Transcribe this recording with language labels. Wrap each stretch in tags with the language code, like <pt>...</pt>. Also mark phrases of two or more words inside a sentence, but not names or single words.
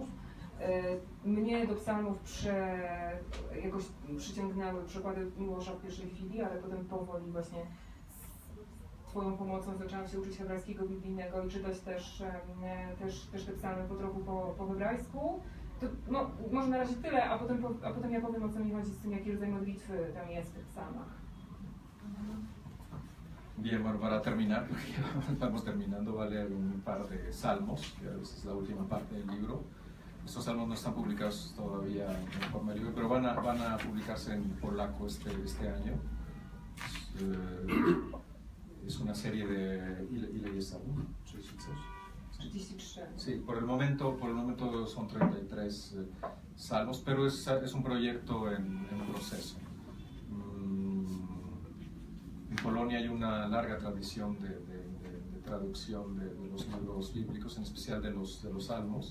<pl>Mnie do psalmów jakoś przyciągnęły przykłady Miłosza w pierwszej chwili, ale potem powoli właśnie z Twoją pomocą zaczęłam się uczyć hebrajskiego biblijnego i czytać też te psalmy po trochu po hebrajsku. To, no, może na razie tyle, a potem ja powiem, o co mi chodzi z tym, jaki rodzaj modlitwy tam jest w tych psalmach.</pl> <es>Bien, bueno, para terminar, porque ya estamos terminando, voy a leer un par de salmos, que es la última parte del libro. Estos salmos no están publicados todavía en forma de libro, pero van a publicarse en polaco este año. Es una serie de...</es> <pl>¿Ile jest salmów? 33? 33.</pl> <es>Sí, por el momento son 33 salmos, pero es un proyecto en proceso. En Polonia hay una larga tradición de traducción de los libros bíblicos, en especial de los salmos.</es>